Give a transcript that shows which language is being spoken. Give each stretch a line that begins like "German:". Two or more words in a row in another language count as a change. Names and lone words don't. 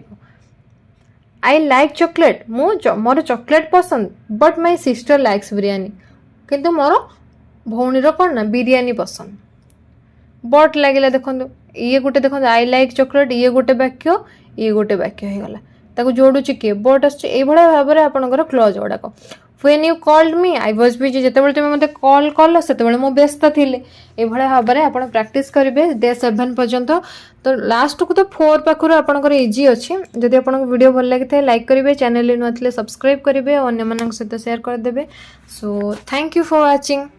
English: I like chocolate,
Odia: ମୋର ଚକୋଲେଟ୍ ପସନ୍ଦ,
English: but my sister likes biryani,
Odia: କିନ୍ତୁ ମୋର ଭଉଣୀର କ'ଣ ନା ବିରିୟାନୀ ପସନ୍ଦ। ବଟ୍ ଲାଗିଲା, ଦେଖନ୍ତୁ ଇଏ ଗୋଟେ, ଦେଖନ୍ତୁ
English: I like chocolate,
Odia: ଇଏ ଗୋଟେ ବାକ୍ୟ, ଇଏ ଗୋଟେ ବାକ୍ୟ ହେଇଗଲା, ତାକୁ ଯୋଡ଼ୁଛି କିଏ, ବଟ୍ ଆସୁଛି। ଏଇଭଳିଆ ଭାବରେ ଆପଣଙ୍କର କ୍ଲଜ୍ ଗୁଡ଼ାକ।
English: When you called me, I was busy,
Odia: ଯେତେବେଳେ ତୁମେ ମୋତେ କଲ୍ କଲ ସେତେବେଳେ ମୁଁ ବ୍ୟସ୍ତ ଥିଲି। ଏଇଭଳିଆ ଭାବରେ ଆପଣ ପ୍ରାକ୍ଟିସ୍ କରିବେ ଡେ 7 ପର୍ଯ୍ୟନ୍ତ। ତ ଲାଷ୍ଟକୁ ତ 4 ପାଖରୁ ଆପଣଙ୍କର ଇଜି ଅଛି। ଯଦି ଆପଣଙ୍କୁ ଭିଡ଼ିଓ ଭଲ ଲାଗିଥାଏ ଲାଇକ୍ କରିବେ, ଚ୍ୟାନେଲରେ ନୂଆ ଥିଲେ ସବସ୍କ୍ରାଇବ୍ କରିବେ, ଆଉ ଅନ୍ୟମାନଙ୍କ ସହିତ ସେୟାର କରିଦେବେ।
English: so thank you for watching.